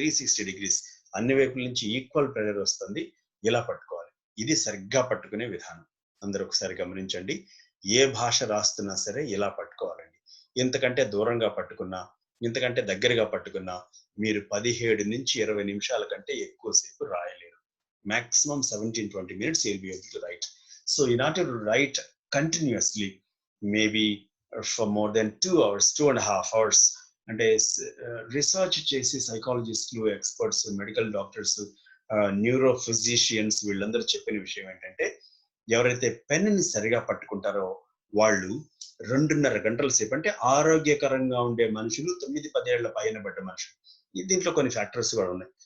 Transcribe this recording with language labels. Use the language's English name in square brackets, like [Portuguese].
[Telugu] 360 degrees అన్ని వైపుల నుంచి ఈక్వల్ ప్రెషర్ వస్తుంది. ఇలా పట్టుకోవాలి. ఇది సరిగ్గా పట్టుకునే విధానం. అందరూ ఒకసారి గమనించండి. ఏ భాష రాస్తున్నా సరే ఇలా పట్టుకోవాలండి. ఇంతకంటే దూరంగా పట్టుకున్నా, ఇంతకంటే దగ్గరగా పట్టుకున్నా మీరు 17 నుంచి 20 నిమిషాల కంటే ఎక్కువసేపు రాయలేరు. [English] Maximum 17-20 minutes you'll be able to write. So in order to write continuously, maybe for more than 2 hours, 2.5 hours, [Telugu] అంటే రీసెర్చ్ చేసి సైకాలజిస్టులు, experts, medical doctors, neuro physicians వీళ్ళందరూ చెప్పిన విషయం ఏంటంటే, ఎవరైతే పెన్నుని సరిగా పట్టుకుంటారో వాళ్ళు 2.5 గంటల సేపు, అంటే ఆరోగ్యకరంగా ఉండే మనుషులు, 9-10 ఏళ్ల పైన పడ్డ మనుషులు, దీంట్లో కొన్ని ఫ్యాక్టర్స్ కూడా ఉన్నాయి.